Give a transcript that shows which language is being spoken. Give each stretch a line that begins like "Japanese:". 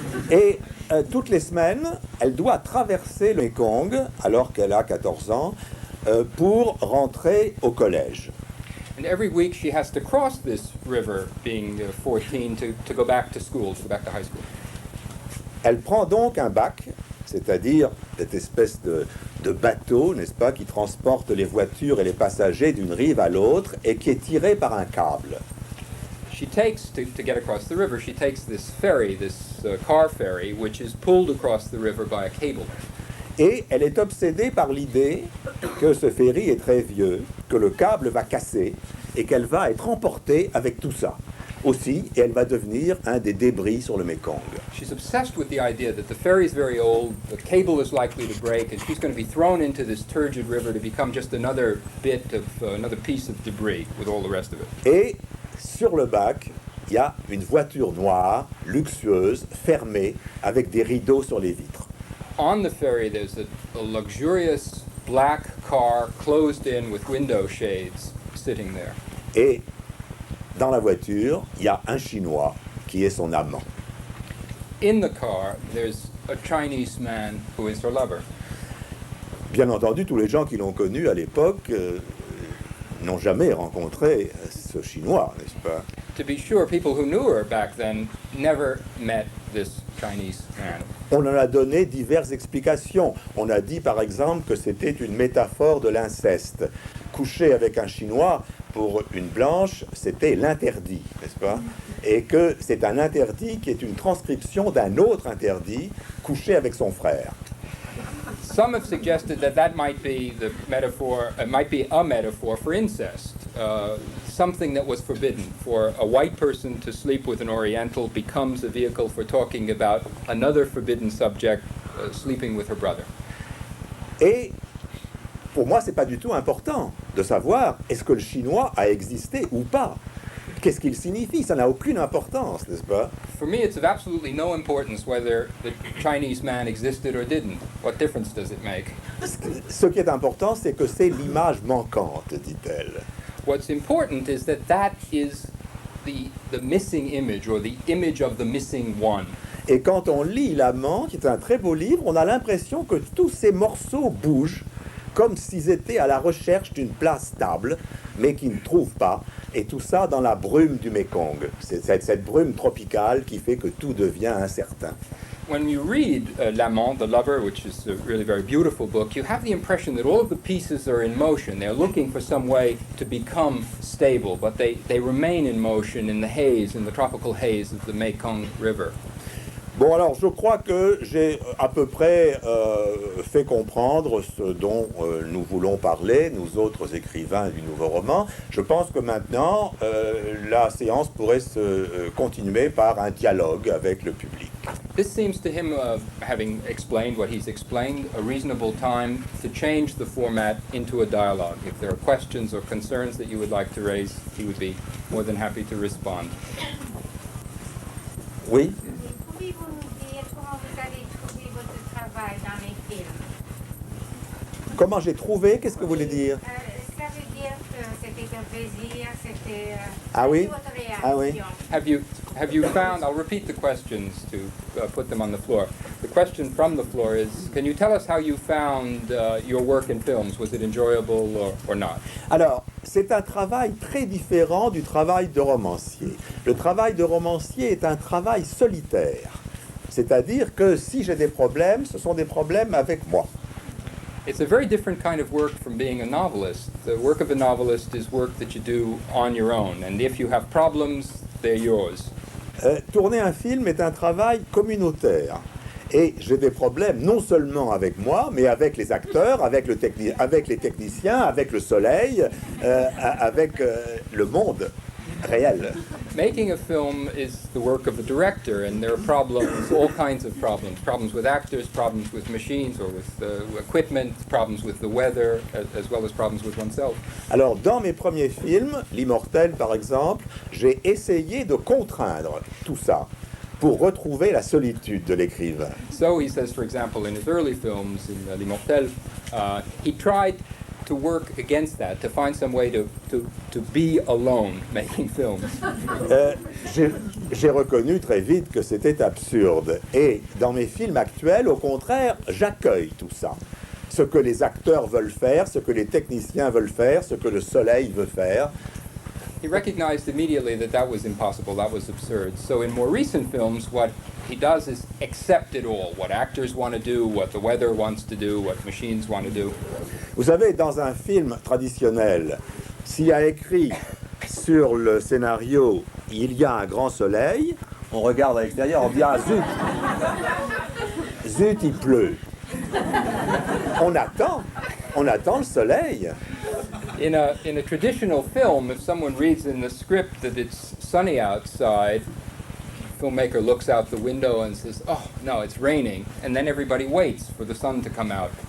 French: Et toutes les semaines, elle doit traverser le Mékong, alors qu'elle a 14 ans, pour rentrer au collège.
English: And every week she has to cross this river, being 14, to go back to school, to go back to high school.
French: Elle prend donc un bac, c'est-à-dire cette espèce de bateau, n'est-ce pas, qui transporte les voitures et les passagers d'une rive à l'autre et qui est tiré par un câble.
English: She takes, to get across the river, she takes this ferry, this car ferry, which is pulled across the river by a cable.
French: Et elle est obsédée par l'idée que ce ferry est très vieux, que le câble va casser et qu'elle va être emportée avec tout ça. Aussi, et elle va devenir un des débris sur le Mékong.
English: She's obsessed with the idea that the ferry is very old, the cable is likely to break, and she's going to be thrown into this turgid river to become just another bit of, another piece of debris with all the rest of it.
French: Et sur le bac, il y a une voiture noire, luxueuse, fermée, avec des rideaux sur les vitres.
English: On the ferry, there's a luxurious black car closed in with window shades sitting there.
French: Et dans la voiture, il y a un Chinois qui est son amant.
English: In the car, there's a Chinese man who is her lover.
French: Bien entendu, tous les gens qui l'ont connu à l'époque n'ont jamais rencontré ce Chinois, n'est-ce pas?
English: To be sure, people who knew her back then never met this Chinese man.
French: On en a donné diverses explications. On a dit par exemple que c'était une métaphore de l'inceste. Coucher avec un Chinois, pour une blanche, c'était l'interdit, n'est-ce pas? Et que c'est un interdit qui est une transcription d'un autre interdit, coucher avec son frère.
English: Some have suggested that that might be the metaphor, might be a metaphor for incest, something that was forbidden. For a white person to sleep with an Oriental becomes a vehicle for talking about another forbidden subject, sleeping with her brother.
French: Et pour moi, c'est pas du tout important de savoir est-ce que le chinois a existé ou pas. Qu'est-ce qu'il signifie? Ça n'a aucune importance, n'est-ce pas?
English: For me, it's of absolutely no importance whether the Chinese man existed or didn't. What difference does it make?
French: Ce qui est important, c'est que c'est l'image manquante, dit-elle.
English: What's important is that that is the missing image, or the image of the missing one.
French: Et quand on lit L'Amant, qui est un très beau livre, on a l'impression que tous ces morceaux bougent, comme s'ils étaient à la recherche d'une place stable, mais qu'ils ne trouvent pas. Et tout ça dans la brume du Mékong. C'est cette brume tropicale qui fait que tout devient incertain.
English: when you read L'Amant, The Lover, which is a really very beautiful book, you have the impression that all of the pieces are in motion. They're looking for some way to become stable, but they remain in motion in the haze, in the tropical haze of the Mekong River.
French: Bon, alors, je crois que j'ai à peu près fait comprendre ce dont nous voulons parler, nous autres écrivains du nouveau roman. Je pense que maintenant, la séance pourrait se continuer par un dialogue avec le public.
English: This seems to him, having explained what he's explained, a reasonable time to change the format into a dialogue. If there are questions or concerns that you would like to raise, he would be more than happy to respond.
French: Oui? Pouvez-vous nous dire comment vous avez trouvé votre travail dans les films? Comment j'ai trouvé? Qu'est-ce que vous voulez dire? Ça veut dire que c'était un plaisir, c'était Ah oui? votre réaction. Ah oui?
English: Have you found, I'll repeat the questions to put them on the floor. The question from the floor is, can you tell us how you found your work in films? Was it enjoyable or not?
French: Alors, c'est un travail très différent du travail de romancier. Le travail de romancier est un travail solitaire. C'est-à-dire que si j'ai des problèmes, ce sont des problèmes avec moi.
English: It's a very different kind of work from being a novelist. The work of a novelist is work that you do on your own, and if you have problems, they're yours.
French: Tourner un film est un travail communautaire. Et j'ai des problèmes non seulement avec moi, mais avec les acteurs, avec les techniciens, avec le soleil, avec le monde réel.
English: Making a film is the work of a director, and there are problems, all kinds of problems. Problems with actors, problems with machines or with equipment, problems with the weather, as well as problems with oneself.
French: Alors, dans mes premiers films, L'Immortel par exemple, j'ai essayé de contraindre tout ça pour retrouver la solitude de l'écrivain.
English: So he says, for example, in his early films, in L'Immortel, he tried to work against that, to find some way to be alone making films.
French: J'ai reconnu très vite que c'était absurde. Et dans mes films actuels, au contraire, j'accueille tout ça. Ce que les acteurs veulent faire, ce que les techniciens veulent faire, ce que le soleil veut faire.
English: He recognized immediately that that was impossible, that was absurd. So in more recent films, what he does is accept it all, what actors want to do, what the weather wants to do, what machines want to do.
French: Vous savez, dans un film traditionnel, s'il y a écrit sur le scénario « Il y a un grand soleil », on regarde à l'extérieur, on dit « Ah zut, zut, il pleut ». On attend le soleil.
English: In a traditional film, if someone reads in the script that it's sunny outside, the filmmaker looks out the window and says, "Oh, no, it's raining," and then everybody waits for the sun to come out.